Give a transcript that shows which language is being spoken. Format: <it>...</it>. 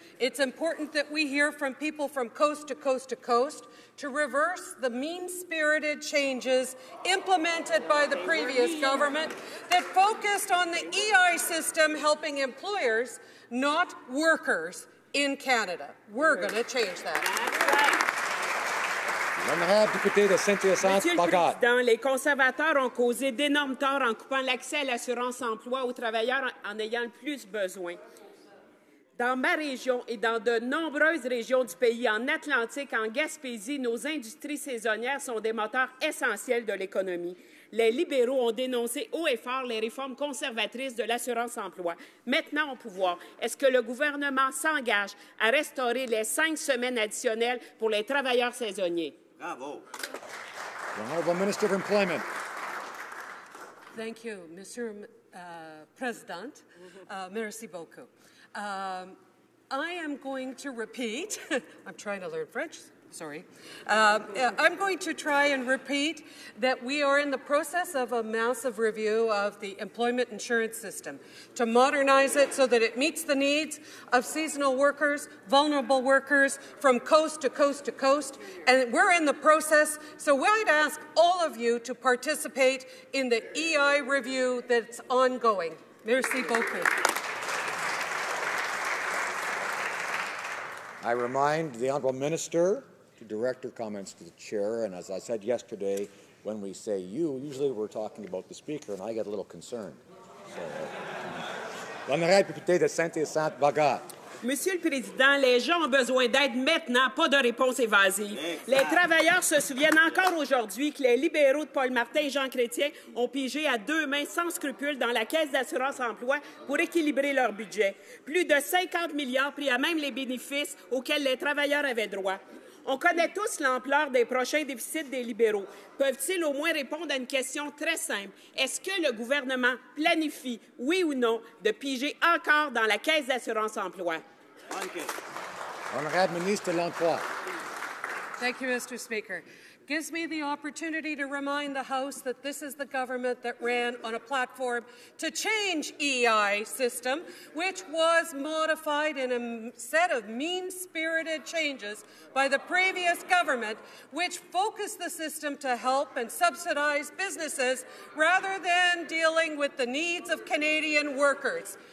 <en>It's important that we hear from people from coast to coast to coast to reverse the mean-spirited changes implemented by the previous government that focused on the EI system helping employers, not workers, in Canada. We're going to change that.</en> <fr>L'honorable député de Saint-Hyacinthe, Monsieur le Bagat. Président, les conservateurs ont causé d'énormes torts en coupant l'accès à l'assurance-emploi aux travailleurs en ayant le plus besoin. Dans ma région et dans de nombreuses régions du pays, en Atlantique, en Gaspésie, nos industries saisonnières sont des moteurs essentiels de l'économie. Les libéraux ont dénoncé haut et fort les réformes conservatrices de l'assurance-emploi. Maintenant au pouvoir, est-ce que le gouvernement s'engage à restaurer les 5 semaines additionnelles pour les travailleurs saisonniers? Bravo.</fr> <en>The Honourable Minister of Employment. Thank you, Monsieur President.</en> <fr>Merci beaucoup.</fr> <en>I am going to repeat. I'm trying to learn French. Sorry. I'm going to try and repeat that we are in the process of a massive review of the employment insurance system to modernize it so that it meets the needs of seasonal workers, vulnerable workers from coast to coast to coast. And we're in the process, so I'd ask all of you to participate in the EI review that's ongoing.</en> <fr>Merci beaucoup.</fr> <en>I remind the Honourable Minister to direct her comments to the Chair, and as I said yesterday, when we say you, usually we're talking about the Speaker, and I get a little concerned.</en> <fr>L'honorable député de Saint-Hyacinthe, Bagat. Monsieur le Président, les gens ont besoin d'aide maintenant, pas de réponse évasive. Les travailleurs se souviennent encore aujourd'hui que les libéraux de Paul Martin et Jean Chrétien ont pigé à 2 mains sans scrupule dans la Caisse d'assurance-emploi pour équilibrer leur budget. Plus de 50 milliards pris à même les bénéfices auxquels les travailleurs avaient droit. On connaît tous l'ampleur des prochains déficits des libéraux. Peuvent-ils au moins répondre à une question très simple? Est-ce que le gouvernement planifie, oui ou non, de piger encore dans la Caisse d'assurance-emploi? Honorable Ministre de l'Emploi.</fr> <en>Thank you, Mr. Speaker. Gives me the opportunity to remind the House that this is the government that ran on a platform to change EI system, which was modified in a set of mean-spirited changes by the previous government, which focused the system to help and subsidize businesses rather than dealing with the needs of Canadian workers.</en>